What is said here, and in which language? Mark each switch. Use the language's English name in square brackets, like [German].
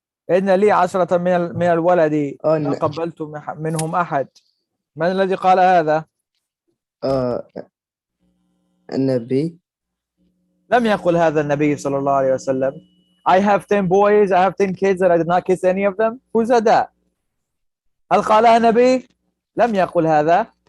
[Arabic] إن لي 10 من الولد ما قبلت منهم أحد. من الذي قال هذا؟ النبي. لم يقل هذا النبي صلى الله عليه وسلم. [English] I have 10 boys, I have 10 kids and I did not kiss any of them. Who said that? [Arabic] هل قالها النبي؟ لم يقل هذا.